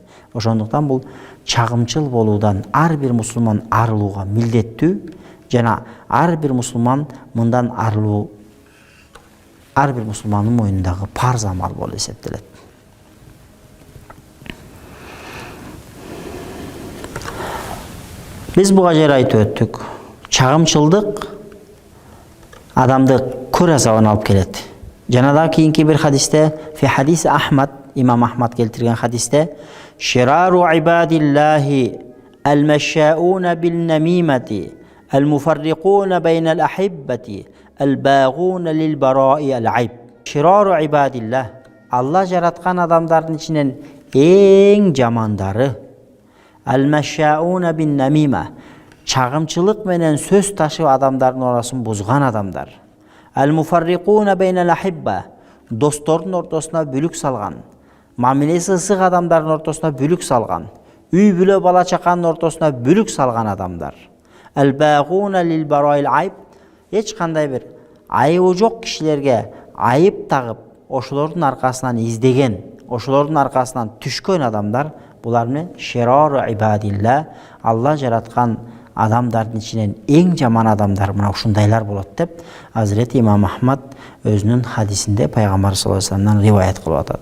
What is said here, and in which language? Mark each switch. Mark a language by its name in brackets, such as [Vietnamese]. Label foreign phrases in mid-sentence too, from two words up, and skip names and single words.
[Kyrgyz] Ошондуктан бул чагымчыл болуудан ар бир мусулман арылууга милдеттүү, жана ар бир мусулман мындан ар бир мусулмандын мойнундагы парз амал болуп эсептелет. Биз буга жер айтып өттүк. Чагымчылдык адамды көр азабына алып келет. Жанада кийинки бир хадисте, [Arabic] في حديث أحمد, [Kyrgyz] имам Ахмад келтирген хадисте, [Arabic] شرار عباد الله المشاؤون بالنميمة المفرقون بين الأحبة الباغون للبراء العيب. شرار عباد الله, [Kyrgyz] Allah жараткан адамдардын ичинен эң жамандары, [Arabic] المشاؤون بالنميمة, [Kyrgyz] чагымчылык менен сөз ташып адамдардын орасын бузган адамдар. [Arabic] المفرقون بين الأحبة, [Kyrgyz] достордун ортосуна бүлүк салган, мамилеси ысык адамдардын ортосуна бүлүк салган, үй бүлө бала чаканын ортосуна бүлүк салган адамдар. [Arabic] الباغون للبراء العيب, [Kyrgyz] эч кандай бир айыбы жок кишилерге айып тагып, ошолордун аркасынан издеген, ошолордун аркасынан түшкөн адамдар, булар менен [Arabic] شرار عباد الله, [Kyrgyz] Алла жараткан адамдардын ичинен эң жаман адамдар мына ушундайлар болот деп Азирет имам Ахмад өзүнүн хадисинде пайгамбар [Arabic] صلى الله عليه وسلم [Kyrgyz] риваят кылып атат.